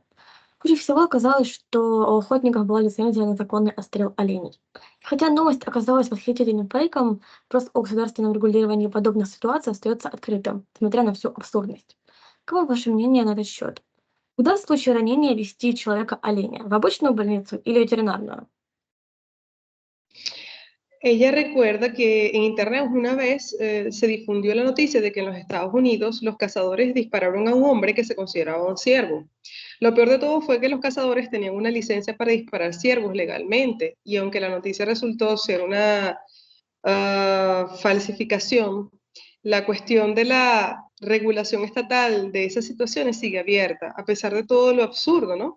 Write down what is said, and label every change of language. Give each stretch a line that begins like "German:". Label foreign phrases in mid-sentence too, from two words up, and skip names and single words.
Russian: Хуже всего оказалось, что у охотников была лицензия на законный отстрел оленей. Хотя новость оказалась восхитительным фейком, вопрос о государственном регулировании подобных ситуаций остается открытым, несмотря на всю абсурдность. Каково ваше мнение на этот счет? Куда в случае ранения везти человека-оленя? В обычную больницу или ветеринарную?
Spanish: Ella recuerda que en internet una vez se difundió la noticia de que en los Estados Unidos los cazadores dispararon a un hombre que se consideraba un ciervo. Lo peor de todo fue que los cazadores tenían una licencia para disparar ciervos legalmente, y aunque la noticia resultó ser una falsificación, la cuestión de la regulación estatal de esas situaciones sigue abierta, a pesar de todo lo absurdo, ¿no?